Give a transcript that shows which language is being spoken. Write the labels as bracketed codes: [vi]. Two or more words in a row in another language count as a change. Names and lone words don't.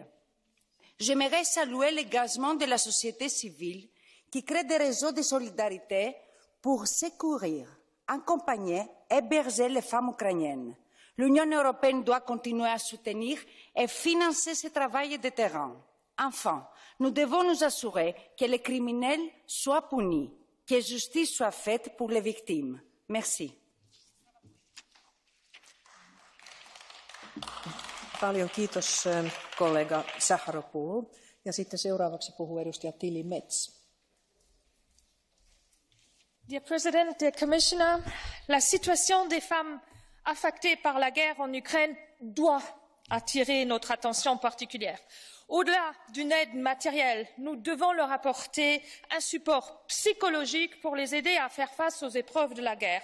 [fr] J'aimerais saluer l'engagement de la société civile qui crée des réseaux de solidarité pour secourir, accompagner et héberger les femmes ukrainiennes. L'Union européenne doit continuer à soutenir et financer ce travail de terrain. Enfin, nous devons nous assurer que les criminels soient punis, que justice soit faite pour les victimes. Merci. [fi] Paljon kiitos kollega Zahropoulou. Ja sitten seuraavaksi puhuu edustaja Tilly Metz. [en] Dear President, dear Commissioner, [fr] la situation des femmes affectées par la guerre en Ukraine doit attirer notre attention particulière. Au-delà d'une aide matérielle, nous devons leur apporter un support psychologique pour les aider à faire face aux épreuves de la guerre.